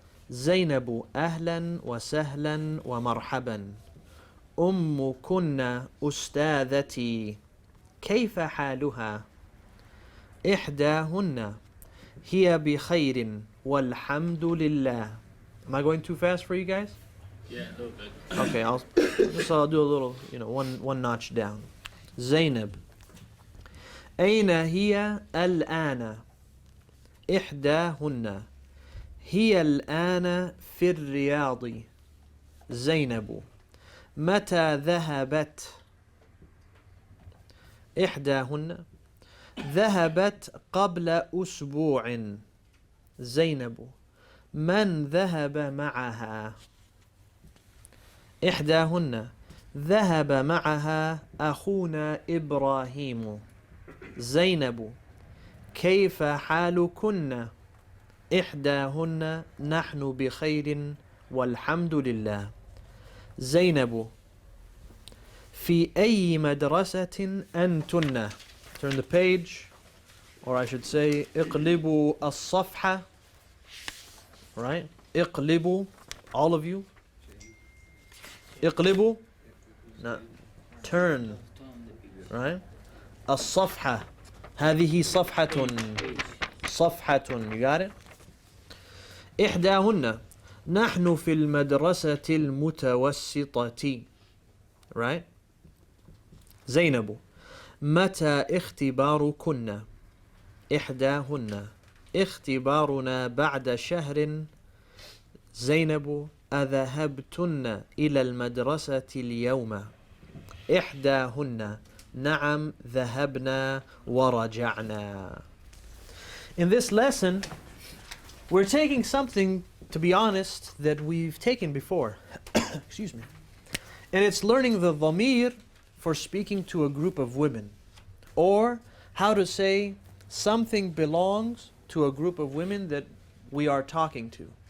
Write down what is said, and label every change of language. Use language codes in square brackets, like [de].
[ar] زينب أهلا وسهلا ومرحبا. أمكن أستاذتي كيف حالها؟ إحداهن هي بخير والحمد لله. [en] Am I going too fast for you guys? Yeah, a little bit. Okay, I'll do a little, one notch down. [ar] Zainab. أين هي الآن؟ إحداهن هي الآن في الرياض. زينب. متى ذهبت؟ إحداهن ذهبت قبل أسبوع. زينب. من ذهب معها؟ إحداهن ذهب معها أخونا إبراهيم. زينب. كيف حالكن؟ إحداهن نحن بخير والحمد لله. زينب. في أي مدرسة أنتن؟ [en] Turn the page, or I should say [ar] اقلبوا الصفحة. [en] Right? اقلبوا, all of you. اقلبوا. No. Turn. Right? الصفحة. [ar] هذه صفحة. صفحة. [en] You got it? [ar] إحداهن نحن في المدرسة المتوسطة. [en] Right? زينب. [ar] متى اختباركن؟ إحداهن اختبارنا بعد شهر. زينب. أذهبتن إلى المدرسة اليوم؟ إحداهن نعم ذهبنا ورجعنا. [en] In this lesson, we're taking something, to be honest, that we've taken before. Excuse me. And it's learning the Vameer for speaking to a group of women, or how to say something belongs to a group of women that we are talking to.